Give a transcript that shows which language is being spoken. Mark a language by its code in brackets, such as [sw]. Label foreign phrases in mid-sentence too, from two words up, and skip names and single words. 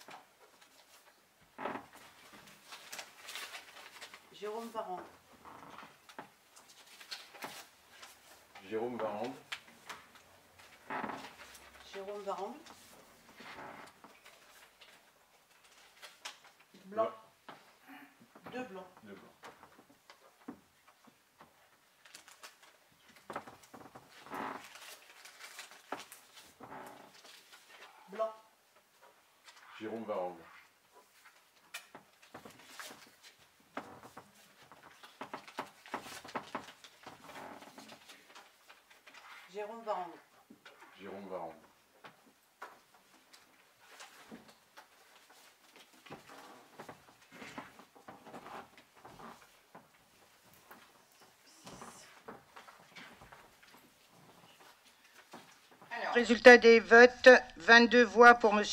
[fr] Jérôme Varang. Jérôme Varang. Jérôme Varang. Blanc. Deux blancs. Deux blancs. Blanc. Jérôme Varang. Jérôme Varang. Jérôme Varang. Résultat des votes, 22 voix pour M.